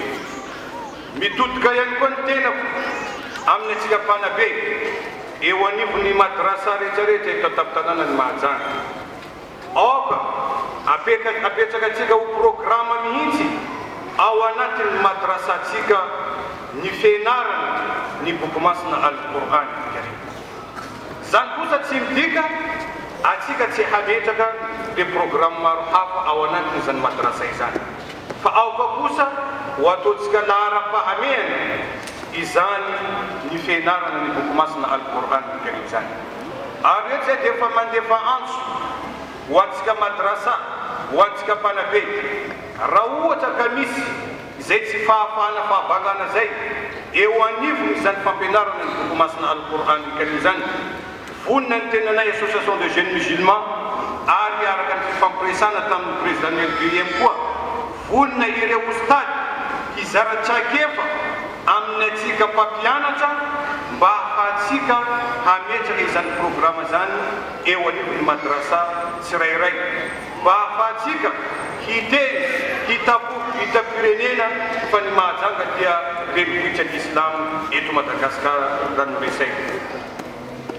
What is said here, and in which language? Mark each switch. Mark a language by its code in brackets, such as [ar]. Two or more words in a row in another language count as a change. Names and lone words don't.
[mg] Mitodika ihany koa ny tenako amin'ny atsika mpanabe eo anivon'ny madrasa rehetrarehetra eto an-tampon-tanànan'ny Mahajanga. Aoka apetsakantsika ho programa mihitsy ao anatin'ny madrasatsika ny fianarana ny boky masina [ar] القرآن الكريم. [mg] Zany kosa tsy midika atsika tsy hametraka le programa maro hafa ao anatin'izany madrasa izany. Fa aoka kosa ho ataontsika lara-pahamehana izany ny fianarana ny boky masina [ar] القرآن الكريم [mg] zany. Ary eo tsy dia efa mandefa antso ho antsika madrasa, ho antsika mpanabe. Raha ohatra ka misy izay tsy fahafahana fahavagana zay eo anivony izany fampianarana ny boky masina [ar] القرآن الكريم [mg] zany, vonina ny tenanay [fr] association de jeunes musulmans [mg] ary araka ny fifampiresana tamin'ny président LBM koa, vonina ireo ostady hizara-tsaikefa amin'ny atsika mpampianatra mba ahafahantsika hametraka izany programa zany eo anivony madrasa tsirairay, mba ahafahantsika hiteny hitapirenena fa ny Mahajanga dia renivohitra ny Islam eto Madagasikara raha no resaina.